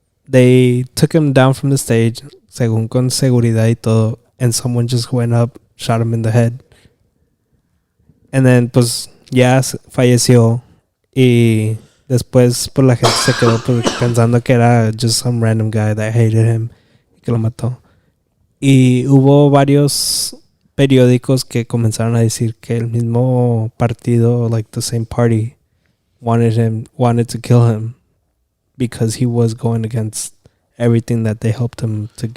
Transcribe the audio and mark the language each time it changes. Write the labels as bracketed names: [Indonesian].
[English] They took him down from the stage, [Spanish] según con seguridad y todo, [English] and someone just went up, shot him in the head. And then, [Spanish] pues, ya falleció. Y después, pues, la gente se quedó pues, pensando que era [English] just some random guy that hated him [Spanish] y que lo mató. Y hubo varios periódicos que comenzaron a decir que el mismo partido, [English] like the same party, wanted to kill him because he was going against everything that they helped him to